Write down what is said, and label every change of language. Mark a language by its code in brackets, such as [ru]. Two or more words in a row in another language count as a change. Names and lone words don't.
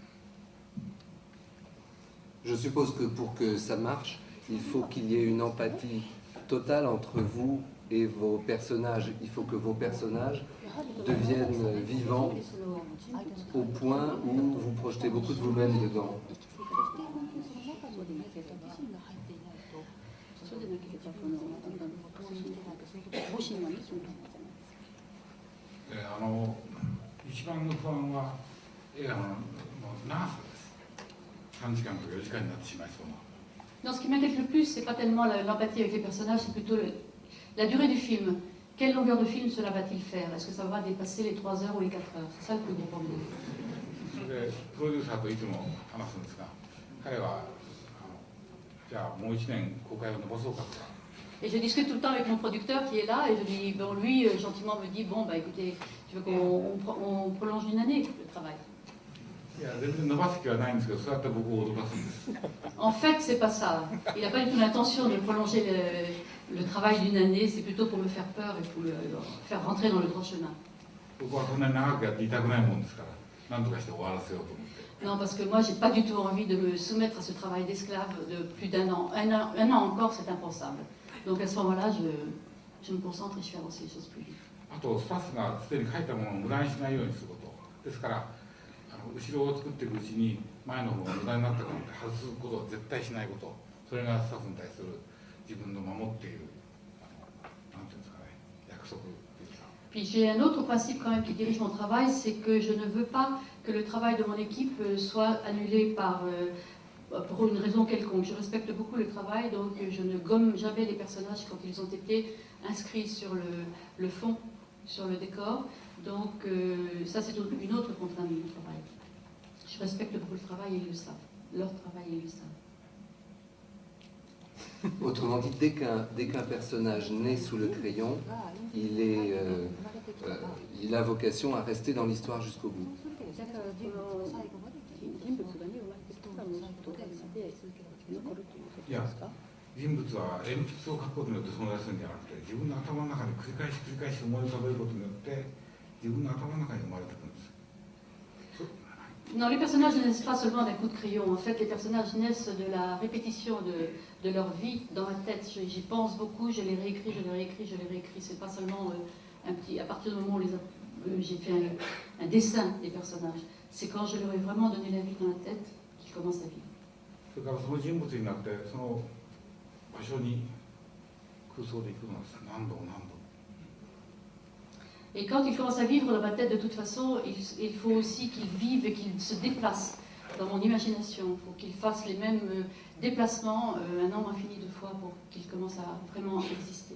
[fr] Je suppose que pour que ça marche, il faut qu'il y ait une empathie totale entre vous et vos personnages. Il faut que vos personnages deviennent vivants au point où vous projetez beaucoup de vous-même dedans. [ja] 一番の不安は映画の長さです。3時間とか4時間になってしまいそうな。 [fr] Non, ce qui m'inquiète le plus, c'est pas tellement l'empathie avec les personnages, c'est plutôt la durée du film. Quelle longueur de film cela va-t-il faire? Est-ce que ça va dépasser les 3 heures ou les 4 heures? C'est ça le plus gros problème. [ja] それでプロデューサーといつも話すんですが、彼はじゃあもう1年公開を延ばそうかとか。 [fr] Et je discute tout le temps avec mon producteur qui est là, et je dis, bon, lui, gentiment me dit, bon, bah écoutez, tu veux qu'on prolonge d'une année le travail? [ja] いや全然伸ばす気はないんですけど、そうやって僕を脅かすんです。 [fr] En fait, c'est pas ça. Il n'a pas du tout l'intention de prolonger le travail d'une année, c'est plutôt pour me faire peur et pour le faire rentrer dans le droit chemin. [ja] 僕はそんなに長くやっていたくないもんですから、なんとかして終わらせようと思って。 [fr] Non, parce que moi, j'ai pas du tout envie de me soumettre à ce travail d'esclave de plus d'un an. Un an encore, c'est impensable. Donc à ce moment-là, je me concentre et je fais avancer les choses plus vite. [ja] あとスタッフがすでに書いたものを無駄にしないようにすること。ですから後ろを作っていくうちに前の方が無駄になったからって外すことを絶対しないこと。それがスタッフに対する自分の守っているなんていうんですかね、約束というか。 [fr] Puis j'ai un autre principe quand même qui dirige mon travail, c'est que je ne veux pas que le travail de mon équipe soit annulé pour une raison quelconque. Je respecte beaucoup le travail, donc je ne gomme jamais les personnages quand ils ont été inscrits sur le fond, sur le décor. Donc ça c'est une autre contrainte du travail. Je respecte beaucoup le travail et ils le savent. Leur travail et ils le savent. Autrement dit, dès qu'un personnage naît sous le crayon, il a vocation à rester dans l'histoire jusqu'au bout. [ja] いや、人物は鉛筆を書くことによって存在するんじゃなくて、自分の頭の中で繰り返し思い浮かべることによって自分の頭の中に生まれてくるんです。 [fr] Non, les personnages ne naissent pas seulement d'un coup de crayon. En fait, les personnages naissent de la répétition de leur vie dans ma tête. J'y pense beaucoup, je les réécris, je les réécris, je les réécris. C'est pas seulement un petit. À partir du moment où j'ai fait un dessin des personnages, c'est quand je leur ai vraiment donné la vie dans la tête qu'ils commencent à vivre. [ja] それからその人物になってその場所に空想で行くのです。何度も何度も。 [fr] Et quand ils commencent à vivre dans ma tête, de toute façon, il faut aussi qu'ils vivent et qu'ils se déplacent dans mon imagination. Il faut qu'ils fassent les mêmes déplacements un nombre infini de fois pour qu'ils commencent à vraiment exister.